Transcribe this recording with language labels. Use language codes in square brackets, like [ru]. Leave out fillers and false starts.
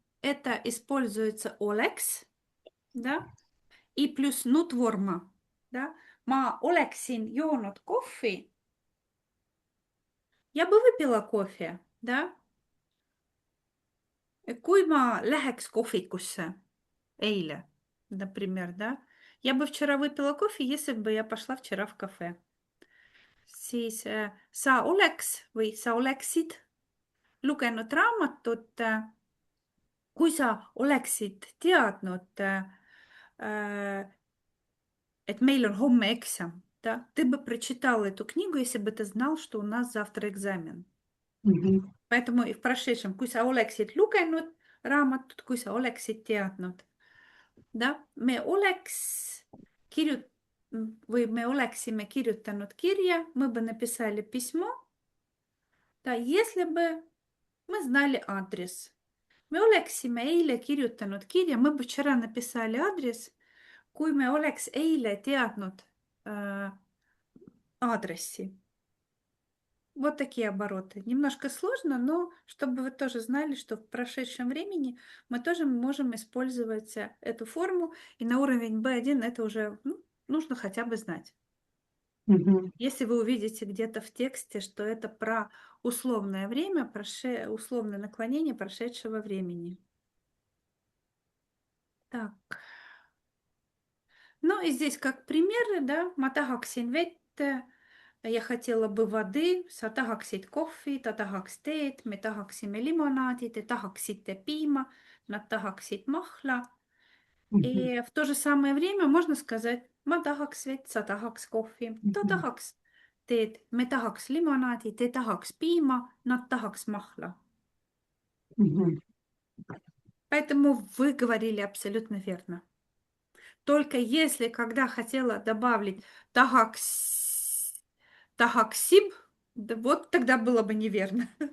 [ru] Это используется oleks, да, и плюс нутворма, да. [et] Ma oleksin joonud kohvi. [ru] Я бы выпила кофе, да. [et] Kui ma läheks kohvikusse eile, [ru] например, да. Я бы вчера выпила кофе, если бы я пошла вчера в кафе. [et] Siis sa oleks või sa oleksid lugenud raamatut, kui sa oleksid teadnud, et meil on homme eksam, [ru] да? Ты бы прочитал эту книгу, если бы ты знал, что у нас завтра экзамен. Мгм. Поэтому и в прошедшем, [et] kui sa oleksid lugenud raamatut, kui sa oleksid teadnud, [ru] да? [et] Me oleks või me oleksime kirjutanud kirja, [ru] мы бы написали письмо, да, если бы мы знали адрес. [et] Me oleksime eile kirjutanud kirja, [ru] мы бы вчера написали адрес, [et] kui me oleks eile teadnud адресsi. [ru] Вот такие обороты. Немножко сложно, но чтобы вы тоже знали, что в прошедшем времени мы тоже можем использовать эту форму, и на уровень B1 это уже нужно хотя бы знать. Мгм. Если вы увидите где-то в тексте, что это про условное время, условное наклонение прошедшего времени. Так. Ну и здесь как примеры, да, [et] ma tahaksin vett, [ru] я хотела бы воды, [et] sa tahaksid kohvi, ta tahaks teed, me tahaksime limonaadi, te tahaksite piima, nad tahaksid mahla. Мгм. [ru] И в то же самое время можно сказать [et] ma tahaks vett, sa tahaks kohvi, ta Мгм. tahaks teed, me tahaks limonaadi, te tahaks piima, nad tahaks mahla. Мгм. [ru] Поэтому вы говорили абсолютно верно. Только если, когда хотела добавить тахаксиб, да, вот тогда было бы неверно.